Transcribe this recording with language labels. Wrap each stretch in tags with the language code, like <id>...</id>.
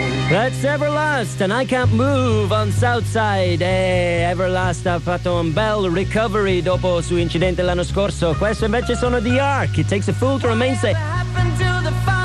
<en>That's Everlast and I Can't Move on Southside.</en> <it>Everlast ha fatto un bel recovery dopo il suo incidente l'anno scorso. Questo invece sono The Ark.</it> <en>It Takes a Fool to Remain Safe.</en>